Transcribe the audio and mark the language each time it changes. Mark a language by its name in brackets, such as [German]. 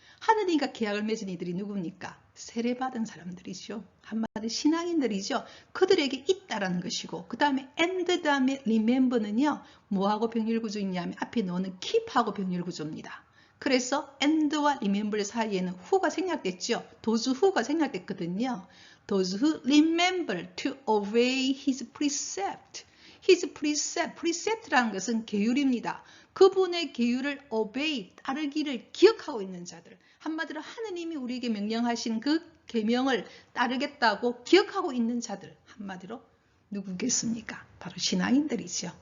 [Korean] 하느님과 계약을 맺은 이들이 누굽니까? 세례받은 사람들이죠. 한마디 신앙인들이죠. 그들에게 있다라는 것이고 그 다음에 and 다음에 remember는요. 뭐하고 병렬 구조이냐면 앞에 넣는 keep하고 병렬 구조입니다. 그래서 and와 remember 사이에는 who가 생략됐죠. those who가 생략됐거든요. [English] those who remember to obey his precept. his precept, [Korean] precept라는 것은 계율입니다. 그분의 계율을 obey, 따르기를 기억하고 있는 자들. 한마디로 하느님이 우리에게 명령하신 그 계명을 따르겠다고 기억하고 있는 자들. 한마디로 누구겠습니까? 바로 신앙인들이죠.